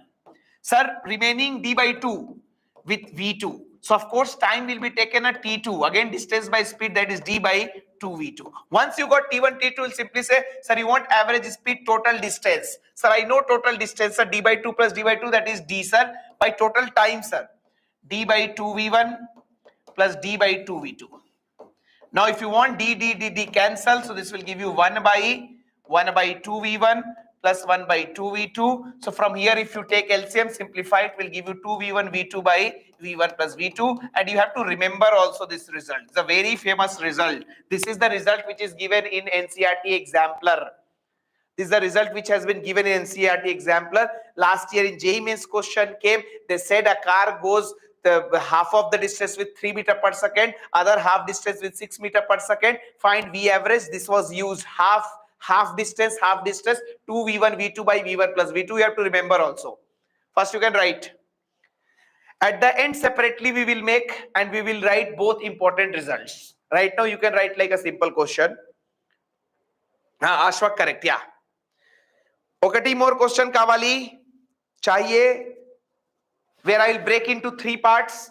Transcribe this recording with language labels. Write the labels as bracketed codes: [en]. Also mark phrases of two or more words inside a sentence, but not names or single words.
[en] Sir, remaining d by 2 with v2. So of course time will be taken at t2, again distance by speed, that is d by 2v2. Once you got t1 t2, will simply say, sir, you want average speed, total distance. Sir, I know total distance, sir, d by 2 plus d by 2, that is d, sir, by total time, sir, d by 2v1 plus d by 2v2. Now if you want d cancel, so this will give you 1 by 2v1 plus 1 by 2v2. So from here, if you take LCM, simplify, it will give you 2v1 v2 by v1 plus v2. And you have to remember also this result. It's a very famous result. This is the result which is given in NCERT exemplar. This is the result which has been given in NCERT exemplar. Last year in JEE Mains question came, they said a car goes the half of the distance with 3 meter per second, other half distance with 6 meter per second. Find V average. This was used half distance, 2v1 v2 by v1 plus v2. You have to remember also. First you can write. At the end separately we will make and we will write both important results. Right now you can write like a simple question. Ashwak, correct, yeah. Okati more question [te] కావాలి చాహియే, [en] where I will break into three parts.